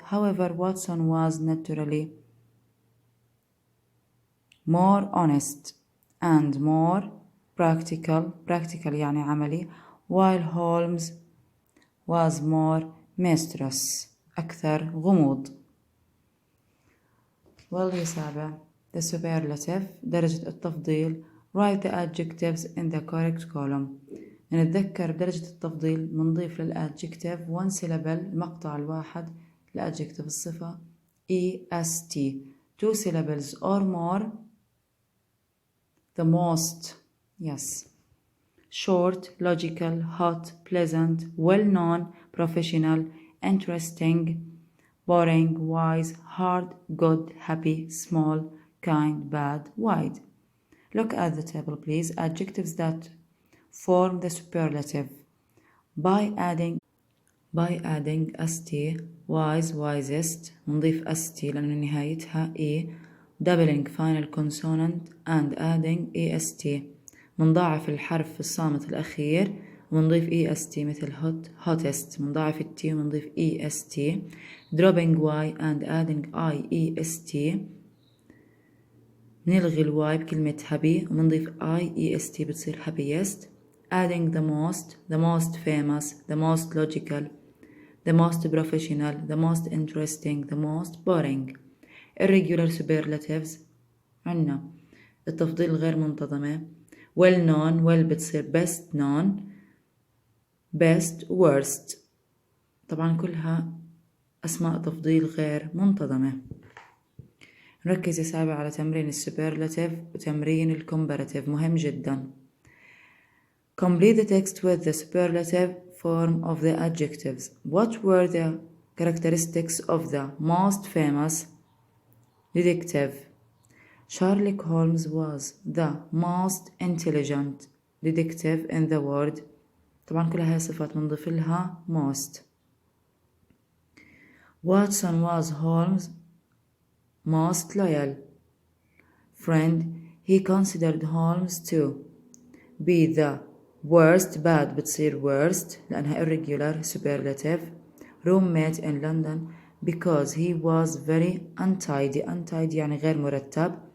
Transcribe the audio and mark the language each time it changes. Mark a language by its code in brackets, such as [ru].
[en] however Watson was naturally more honest and more practical [ar] يعني عملي [en] while Holmes was more mysterious [ar] أكثر غموض. يا سابع [en] the superlative [ar] درجة التفضيل. [en] write the adjectives in the correct column. [ar] نتذكر بدرجة التفضيل منضيف للadjective [en] one syllable [ar] المقطع الواحد للadjective الصفة est. [en] two syllables or more the most yes. short logical hot pleasant well known professional interesting boring wise hard good happy small kind bad wide. Look at the table please. adjectives that form the superlative. by adding st wise wisest [ar] نضيف [en] st [ar] لأن نهايتها [en] e. doubling final consonant and adding est [ar] منضاعف الحرف الصامت الأخير ومنضيف [en] est [ar] مثل [en] hot hottest. [ar] منضاعف الت ومنضيف est. [en] dropping y and adding iest [ar] نلغي الواي بكلمة [en] happy [ar] ومنضيف [en] iest [ar] بتصير [en] happiest. adding the most famous the most logical the most professional the most interesting the most boring. irregular superlatives [ar] عنا التفضيل غير منتظمة [en] well known well [ar] بتصير [en] best known best worst. [ar] طبعا كلها أسماء تفضيل غير منتظمة. نركز يا سابع على تمرين السوبرلاتيف وتمرين الكومباراتيف مهم جدا. [en] complete the text with the superlative form of the adjectives. what were the characteristics of the most famous detective? Sherlock Holmes was the most intelligent detective in the world. [ar] طبعا كلها هي صفات منضيف لها most. [en] Watson was Holmes' most loyal friend. He considered Holmes to be the worst bad [ar] بتصير [en] worst [ar] لأنها [en] irregular superlative roommate in London because he was very untidy [ar] يعني غير مرتب.